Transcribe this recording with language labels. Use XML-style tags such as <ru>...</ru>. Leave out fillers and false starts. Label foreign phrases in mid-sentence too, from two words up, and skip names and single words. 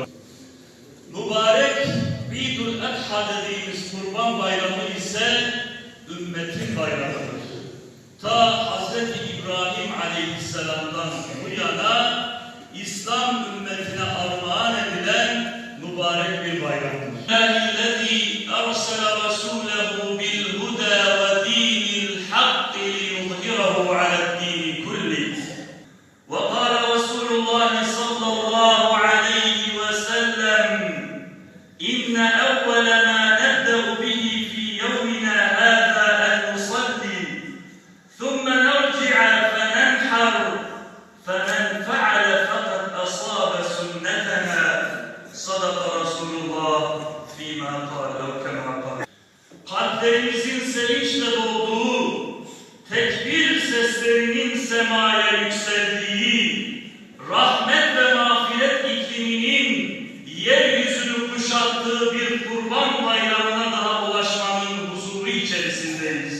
<tr>Mübarek İdül Adha dediğimiz Kurban Bayramı ise ümmetin bayramıdır. Ta Hz. İbrahim Aleyhisselam'dan bu yana İslam ümmetine armağan edilen mübarek bir bayramdır.</tr> <ar>اَلَّذ۪ي اَرْسَلَ رَسُولَهُ بِالْهُدَى وَد۪ينِ الْحَقِّ لِيُظْهِرَهُ عَلَى الد۪ينِ كُلِّهِ وَقَالَ رَسُولُ اللّٰهِ صَلَّى اللّٰهُ عَلَيْهِ وَسَلَّمْ اِنَّ اَوَّلَ مَا نَبْدَأُ بِهِ فِي يَوْمِنَا هَذَا اَنْ نُصَلِّي ثُمَّ نَرْجِعَ فَنَنْحَرْ فَمَنْ فَعَلَ فَقَدْ أَصَابَ سُنَّتَنَا صَدَقَ رَسُولُ اللّٰهِ فِيمَا قَالَ اَوْ كَمَا قَالَ.</ar> <tr>Kalplerimizin sevinçle dolduğu, tekbir seslerinin semaya yükseldiği, rahmet ve mağfiret ikliminin yeryüzünü kuşattığı bir kurban bayramına daha ulaşmanın huzuru içerisindeyiz.</tr>